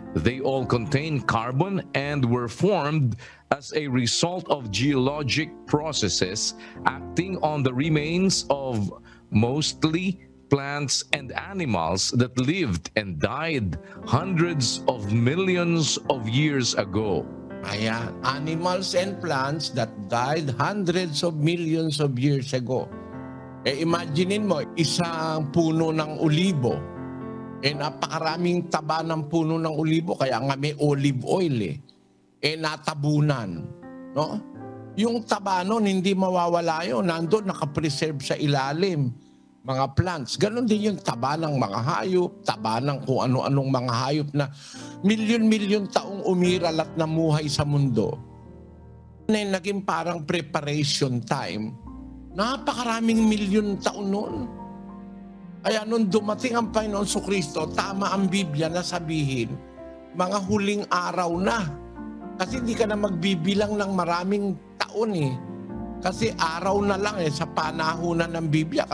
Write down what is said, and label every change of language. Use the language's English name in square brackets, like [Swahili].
[English] They all contain carbon and were formed as a result of geologic processes acting on the remains of mostly plants and animals that lived and died hundreds of millions of years ago. Ayan, animals and plants that died hundreds of millions of years ago. [Filipino] Eh imaginein mo, isang puno ng olibo. Eh napakaraming taba ng puno ng olibo, kaya nga may olive oil eh. Eh natabunan, no? Yung taba nun, hindi mawawala yun. Nandun, nakapreserve sa ilalim. Mga plants. Ganon din yung taba ng mga hayop, taba ng kung ano-anong mga hayop na milyon-milyon taong umiral at namuhay sa mundo. Naging parang [English] preparation time. [Filipino] Napakaraming milyon taon noon. Kaya nung dumating ang Panginoon Kristo, tama ang Biblia na sabihin, mga huling araw na. Kasi hindi ka na magbibilang ng maraming taon eh. Kasi araw na lang sa panahunan ng Biblia.